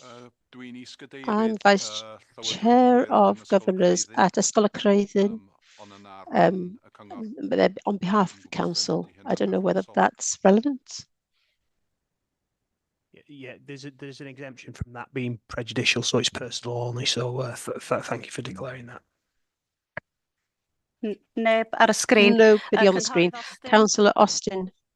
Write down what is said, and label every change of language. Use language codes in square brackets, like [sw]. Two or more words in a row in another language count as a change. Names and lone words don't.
[en] I'm Vice Chair of Governors at Ysgol Creuddyn on behalf of the Council. I don't know whether that's relevant. Yeah, there's an exemption from that being prejudicial, so it's personal only. So thank you for declaring that. [cy] Neb ar y screen. [en] Nobody on the screen. Councillor Austin.